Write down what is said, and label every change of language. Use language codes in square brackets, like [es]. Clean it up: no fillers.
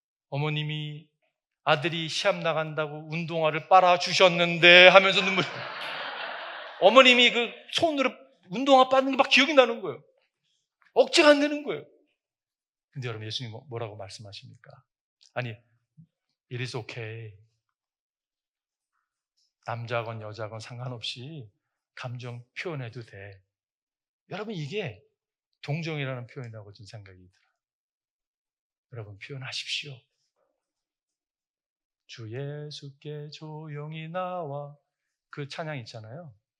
[ko] 어머님이 아들이 시합 나간다고 운동화를 빨아주셨는데 하면서 눈물이 어머님이 그 손으로 운동화 빠는 게 막 기억이 나는 거예요. 억제가 안 되는 거예요. 근데 여러분 예수님 뭐라고 말씀하십니까? 아니, [en] it is okay. [ko] 남자건 여자건 상관없이 감정 표현해도 돼. 여러분 이게 동정이라는 표현이라고 좀 생각이 들어요. 여러분 표현하십시오. 주 예수께 조용히 나와, 그 찬양 있잖아요.